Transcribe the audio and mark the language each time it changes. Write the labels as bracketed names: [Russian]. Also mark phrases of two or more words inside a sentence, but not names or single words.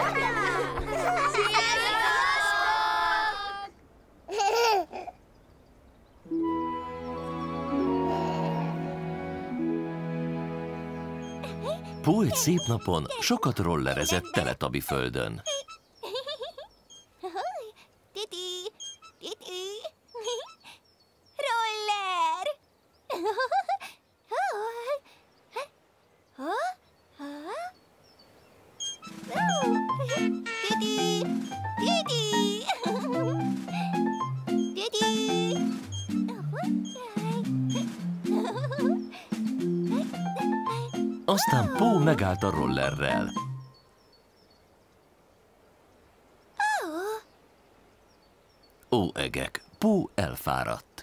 [Hungarian] Pó egy szép napon sokat rollerezett Teletabi földön. Titi, titi, roller! Titi, titi, titi. Aztán Pó megállt a rollerrel. Ó, egek, Pó elfáradt.